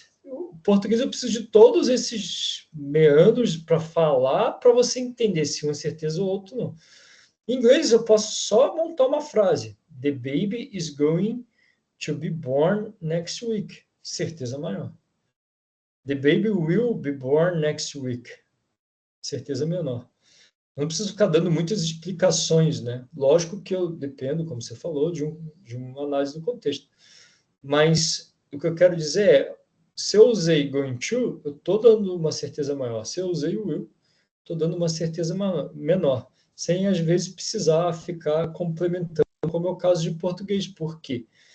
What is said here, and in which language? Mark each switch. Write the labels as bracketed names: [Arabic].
[Portuguese] O português eu preciso de todos esses meandros para falar, para você entender se um é certeza ou outro não. Em inglês eu posso só montar uma frase, [English] the baby is going to be born next week, [Portuguese] certeza maior. [English] The baby will be born next week, [Portuguese] certeza menor. Não preciso ficar dando muitas explicações, né? Lógico que eu dependo, como você falou, de uma análise do contexto. Mas o que eu quero dizer é, se eu usei going to, eu estou dando uma certeza maior. Se eu usei o will, estou dando uma certeza menor, sem às vezes precisar ficar complementando, como é o caso de português. Por quê?